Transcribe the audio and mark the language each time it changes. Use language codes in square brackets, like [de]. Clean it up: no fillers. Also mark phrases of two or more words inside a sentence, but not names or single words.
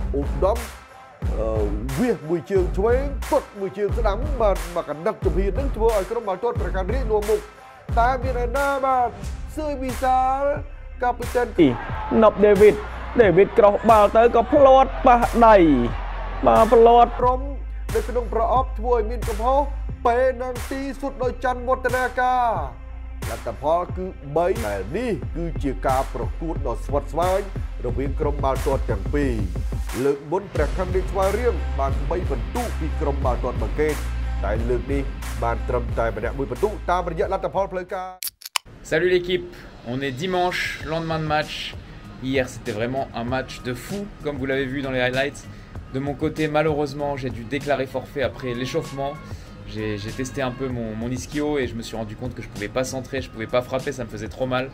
[km] វាសមួយជើងឆ្វេងទាត់មួយជើងស្ដាំបាទមកកណ្ដឹកជំហាននឹងធ្វើឲ្យក្រុមបាល់ទាត់ព្រះខ័នរាជនាំមុខតែមានឯណាបាទសឿយវិសាលកាពីតានណប់ដេវីតក្រោះបាល់ទៅក៏ផ្លាត់ប៉ះដៃបាទផ្លាត់ក្រុមនៅក្នុងប្រអប់ធ្វើឲ្យមានកំហុសពេលនឹងទីសុទ្ធដោយច័ន្ទវឌ្ឍនាការ លទ្ធផលគឺ3ដែលនេះគឺជាការប្រកួតដ៏ស្វិតស្វាញរវាងក្រុមបាល់ទាត់ទាំងពីរលើកមុនព្រះខ័នរាជស្វាយរៀងបាន3ពិន្ទុពីក្រុមបាល់ទាត់បឹងកេតតែលើកនេះបានត្រឹមតែម្នាក់1ពិន្ទុតាមរយៈលទ្ធផលផ្លូវការ [fr] Salut l'équipe, on est dimanche, lendemain de match. Hier c'était vraiment un match de fou comme vous l'avez vu dans les highlights. De mon côté malheureusement j'ai dû déclarer forfait après l'échauffement. J'ai testé un peu mon ischio et je me suis rendu compte que je pouvais pas centrer, je pouvais pas frapper, ça me faisait trop mal.